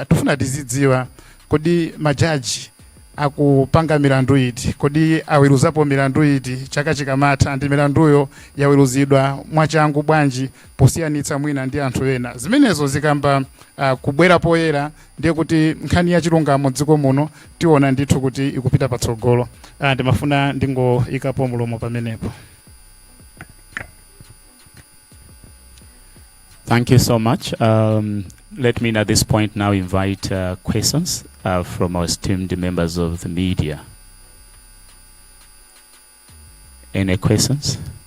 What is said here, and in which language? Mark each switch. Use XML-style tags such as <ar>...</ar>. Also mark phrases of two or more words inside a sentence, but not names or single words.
<ny>Tifuna tizidziwa kodi majaji akupanga milandu iti, kodi aweruzapo milandu iti chaka chikamatha, ndi milanduyo yaweruzidwa mwachangu bwanji posiyanitsa mwina ndi anthu ena. Zimenezo zikamba kubwera poyera ndiye kuti nkhani ya chilungamo dziko muno tiona ndithu kuti ikupita patsogolo. Ndimafuna ndingoyikapo mulomo pamenepo.</ny> <en>Thank you so much. Let me at this point now invite questions from our esteemed members of the media. Any questions?</en>